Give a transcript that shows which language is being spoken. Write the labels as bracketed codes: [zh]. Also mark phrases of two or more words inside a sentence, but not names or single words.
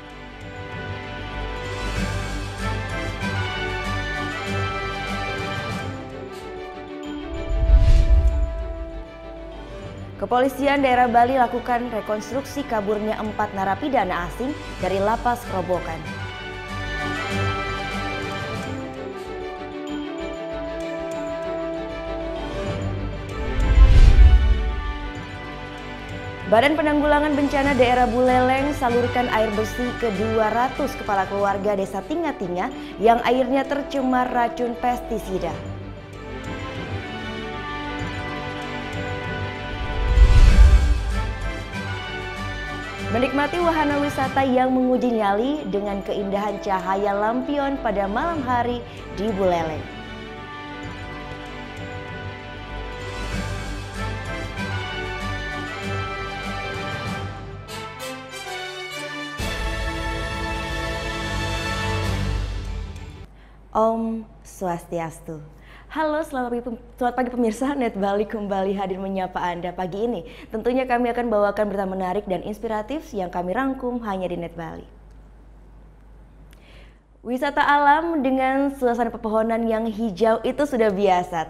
[id] Kepolisian daerah Bali lakukan rekonstruksi kaburnya 4 narapidana asing dari Lapas Kerobokan. Badan Penanggulangan Bencana Daerah Buleleng salurkan air bersih ke 200 kepala keluarga Desa Tinga-Tinga yang airnya tercemar racun pestisida. Menikmati wahana wisata yang menguji nyali dengan keindahan cahaya lampion pada malam hari di Buleleng. [ban] Om Swastiastu. [id] Halo, selamat pagi pemirsa. Net Bali kembali hadir menyapa Anda pagi ini. Tentunya kami akan bawakan berita menarik dan inspiratif yang kami rangkum hanya di Net Bali. Wisata alam dengan suasana pepohonan yang hijau itu sudah biasa.